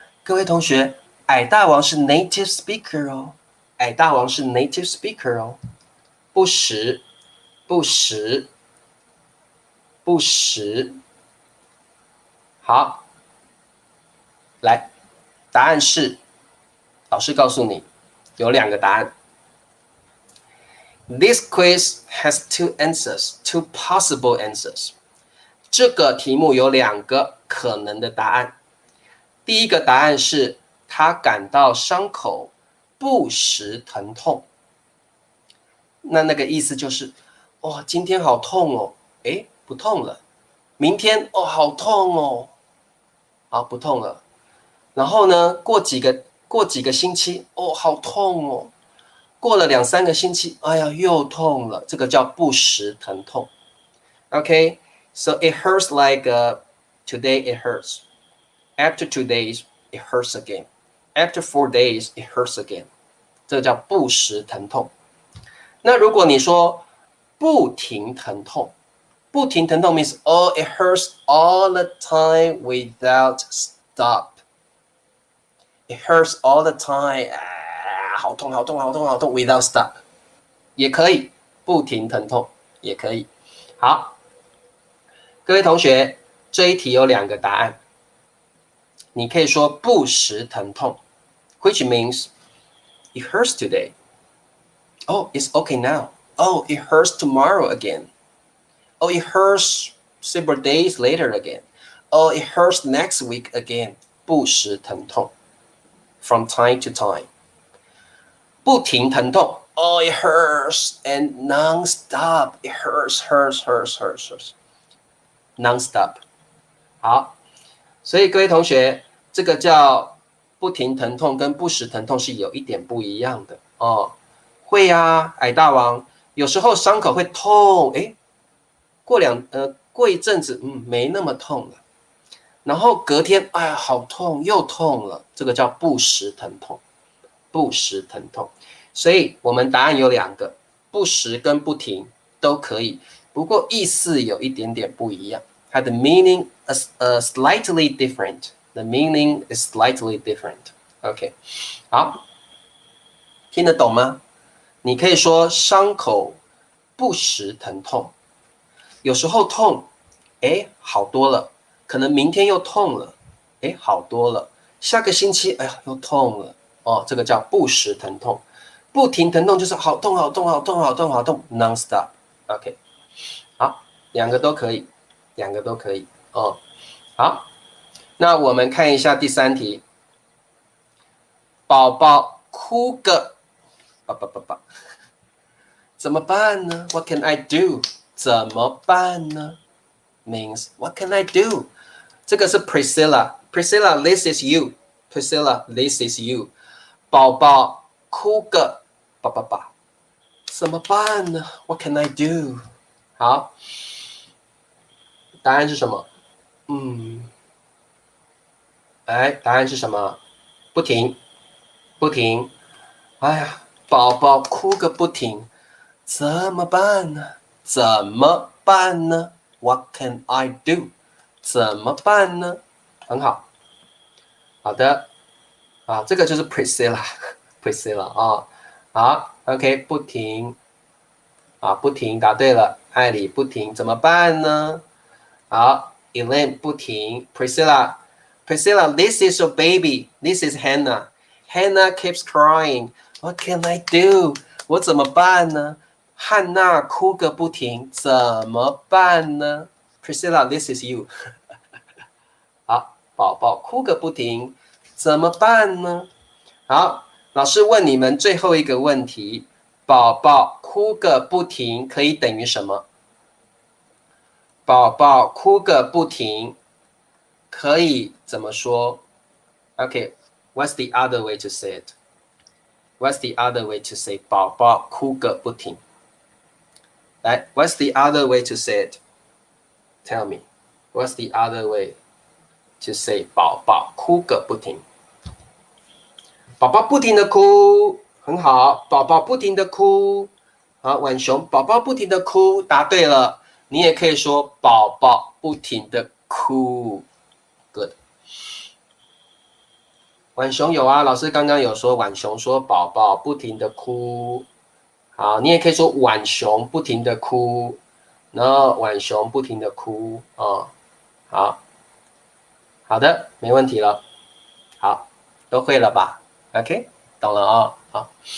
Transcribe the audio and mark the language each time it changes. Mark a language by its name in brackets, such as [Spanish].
[Chinese] 各位同学，矮大王是 [English] native speaker [Chinese] 哦，矮大王是 [English] native speaker [Chinese] 哦，不时，不时，不时。好，来，答案是，老师告诉你，有2个答案。 [English] This quiz has 2 answers, 2 possible answers. [Chinese] 这个题目有2个可能的答案。第一个答案是他感到伤口不时疼痛。那个意思就是，今天好痛哦，不痛了。明天好痛哦，好不痛了。然后呢，过几个星期，好痛哦。过了2、3个星期，哎呀，又痛了，这个叫不时疼痛。 [English] Okay, so it hurts like today it hurts. After 2 days, it hurts again. After 4 days, it hurts again. [Chinese] 这个叫不时疼痛。那如果你说不停疼痛，不停疼痛 [English] means it hurts all the time without stop. It hurts all the time. [Chinese] 好痛好痛好痛好痛 [English] without stop [Chinese] 也可以，不停疼痛也可以。好，各位同学，这一题有2个答案。你可以说不时疼痛 ， [English] which means it hurts today. Oh, it's okay now. Oh, it hurts tomorrow again. Oh, it hurts several days later again. Oh, it hurts next week again. [Chinese] 不时疼痛 [English] from time to time. [Chinese] 不停疼痛 [English] it hurts and non-stop. It hurts. Non-stop. [Chinese] 好，所以各位同学，这个叫不停疼痛跟不时疼痛是有一点不一样的会啊，矮大王，有时候伤口会痛，过一阵子，没那么痛了，然后隔天，哎呀，好痛，又痛了，这个叫不时疼痛，不时疼痛。所以我们答案有2个，不时跟不停都可以，不过意思有一点点不一样，它的 [English] meaning is slightly different. The meaning is slightly different. [Chinese] OK， 好，听得懂吗？你可以说伤口不时疼痛，有时候痛，哎，好多了，可能明天又痛了，哎，好多了，下个星期，哎呀，又痛了，哦，这个叫不时疼痛，不停疼痛就是好痛好痛好痛好痛好痛 ，non-stop。OK，好，2个都可以，2个都可以，哦，好，那我们看一下第3题，宝宝哭个，怎么办呢 ？ [English] What can I do？ [Chinese] 怎么办呢 [English] ？Means what can I do？ [Chinese] 这个是 [English] Priscilla，Priscilla，this is you，Priscilla，this is you。 [Chinese] 宝宝哭个，怎么办呢 ？ [English] What can I do？ [Chinese] 好，答案是什么？哎，答案是什么？不停，不停。哎呀，宝宝哭个不停，怎么办呢？怎么办呢 ？ [English] What can I do？ [Chinese] 怎么办呢？很好，好的啊，这个就是 Priscilla 啊，好 ，OK， 不停啊，不停，答对了，艾里不停，怎么办呢？ [English] 好 ，Elaine 不停 ，Priscilla，this is your baby，this is Hannah keeps crying，What can I do？ [Chinese] 我怎么办呢？汉娜哭个不停，怎么办呢 ？ [English] Priscilla，this is you [Chinese] 好，宝宝哭个不停，怎么办呢？好，老师问你们最后一个问题：宝宝哭个不停可以等于什么？宝宝哭个不停可以怎么说 ？ [English] OK，what's the other way to say it？ What's the other way to say [Chinese] 宝宝哭个不停？来 [English] ，What's the other way to say it? Tell me. What's the other way to say [Chinese] 宝宝哭个不停？宝宝不停的哭，很好。宝宝不停的哭，好，浣熊，宝宝不停的哭，答对了。你也可以说宝宝不停的哭 ，good。浣熊有啊，老师刚刚有说浣熊说宝宝不停的哭，好，你也可以说浣熊不停的哭，然后浣熊不停的哭哦，好，好的，没问题了，好，都会了吧 ？OK， 懂了啊、好。